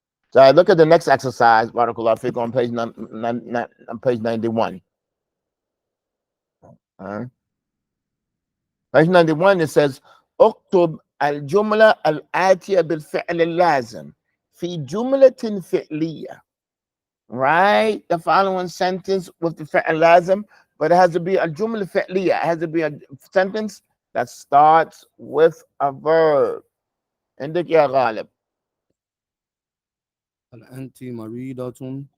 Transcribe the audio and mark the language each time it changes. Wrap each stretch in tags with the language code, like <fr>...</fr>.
<en>So look at the next exercise, Barakallah Fiqh, on page 91. Page 91, it says,</en> <ar>اكتب الجملة الآتية بالفعل اللازم في جملة فعلية.</ar> <en>Write the following sentence with the فعل لازم, but it has to be a جملة فعلية. It has to be a sentence that starts with a verb.</en> <ar>عندك يا غالب. هل أنت مريضة؟</ar>